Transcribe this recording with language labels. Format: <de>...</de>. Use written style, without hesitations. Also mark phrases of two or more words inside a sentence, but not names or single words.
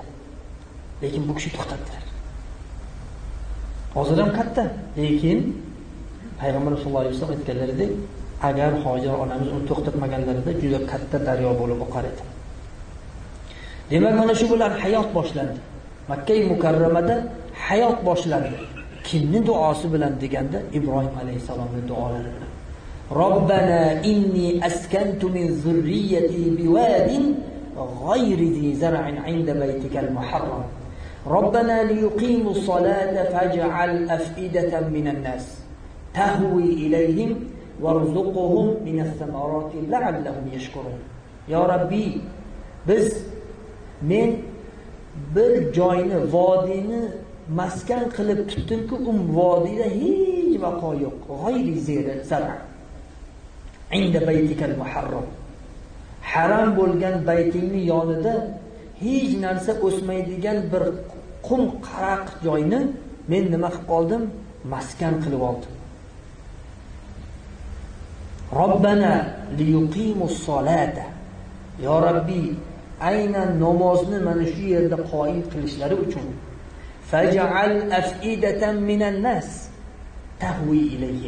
<uz>Lekin bu kishi to'xtatdilar. Hozir ham katta, lekin Payg'ambarimiz</uz> <ar>صلى الله عليه وسلم</ar> <uz>aytganlaridek, agar Hojar onamiz uni to'xtatmaganlarida juda katta daryo bo'lib oqar edi. Demak, mana shu bilan hayot boshlandi. Makka mukarramada hayot boshlandi. Kimning duosi bilan deganda Ibrohim alayhisalomning duolari bilan.</uz> <ar>ربنا إني أسكنت من ذريتي بواد غير ذي زرع عند بيتك المحرم ربنا ليقيموا الصلاة فاجعل أفئدة من الناس تهوي إليهم وارزقهم من الثمرات لعلهم يشكرون. يا ربي</ar> <uz>biz men bir joyni, vodiyni maskan qilib tutdimki, vodiyda hech vaqo yo'q.</uz> <ar>غير ذي زرع عند بيتك المحرم.</ar> <uz>Haram bo'lgan baytingning yonida hech narsa o'smaydigan bir qum qaraq joyni men nima qilib qoldim? Maskan qilib oldim.</uz> <ar>ربنا ليقيموا الصلاة. يا ربي,</ar> <uz>aynan namozni mana shu yerda qoyim qilishlari uchun</uz> <ar>فاجعل أفئدة من الناس تهوي إليهم.</ar>